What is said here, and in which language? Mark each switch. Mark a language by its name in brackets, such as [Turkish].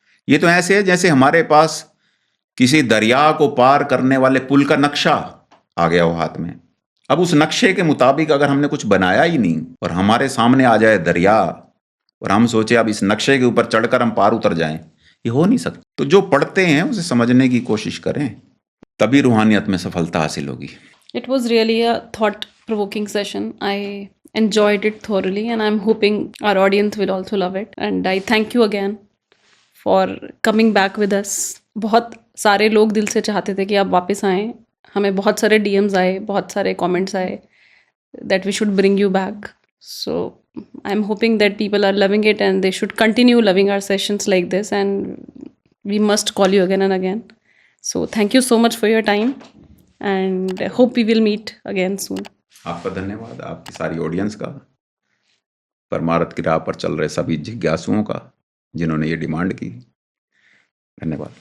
[Hindi] ये तो ऐसे है जैसे हमारे पास किसी दरिया को पार करने वाले पुल का नक्शा आ गया हो हाथ में। अब उस नक्शे के मुताबिक अगर हमने कुछ बनाया ही नहीं और हमारे सामने आ जाए दरिया और हम सोचे अब इस नक्शे के ऊपर चढ़कर हम पार उतर जाएं, ये हो नहीं सकता। तो जो पढ़ते हैं उसे समझने की कोशिश करें, तभी रूहानियत में सफलता हासिल होगी। [English] It was really a thought-provoking session. I enjoyed it thoroughly and I'm hoping our audience will also love it. And I thank you again for coming back with us. [Hindi] बहुत सारे लोग दिल से चाहते थे कि आप वापस आएँ। हमें बहुत सारे DMs आए, बहुत सारे comments आए [English] that we should bring you back. So I'm hoping that people are loving it and they should continue loving our sessions like this, and we must call you again and again. So thank you so much for your time and I hope we will meet again soon. [Hindi] आपका धन्यवाद, आपकी सारी audience का, परमार्थ की राह पर चल रहे सभी जिज्ञासुओं का जिन्होंने ये डिमांड की। धन्यवाद।